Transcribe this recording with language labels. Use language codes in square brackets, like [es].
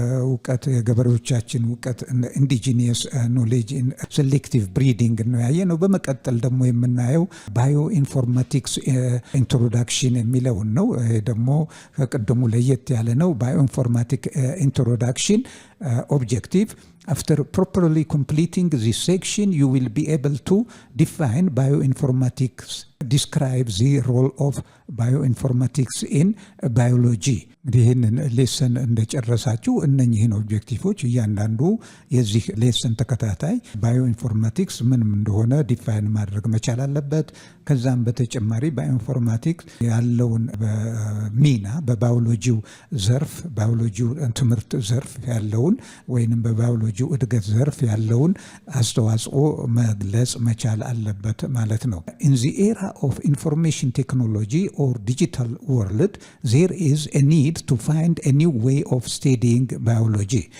[am] እውቀት የገበሬዎቻችን እውቀት [en] ኢንዲጂኒየስ ኖሌጅ ኢን ሴሌክቲቭ ብሪዲንግ [am] ነው ያየ ነው። በመቀጠል ደግሞ የምናየው ባዮ ኢንፎርማቲክስ ኢንትሮዳክሽን የሚለውን ነው። ይሄ ደግሞ ከቅድሙ ለየት ያለ ነው። ባዮ ኢንፎርማቲክ ኢንትሮዳክሽን [en] objective. After properly completing this section, you will be able to define bioinformatics, describe the role of bioinformatics in biology. [am] ይህንን ሌሰን እንደጨረሳችሁ እነኚህን ኦብጀክቲቮች እያንዳንዱ የዚህ ሌሰን ተከታታይ ባዮኢንፎርማቲክስ ምንም እንደሆነ ዲፋይን ማድረግ መቻል አለበት። ከዛም በተጨማሪ ባዮኢንፎርማቲክስ ያለውን ሚና በባዮሎጂው ዘርፍ ባዮሎጂው ትምህርት ዘርፍ ያለውን ወይንም በባዮሎጂው እድገት ዘርፍ ያለውን አስተዋጽኦ መግለጽ መቻል አለበት ማለት ነው። [en] In the era of information technology or digital world, there is a need to find a new way of studying biology.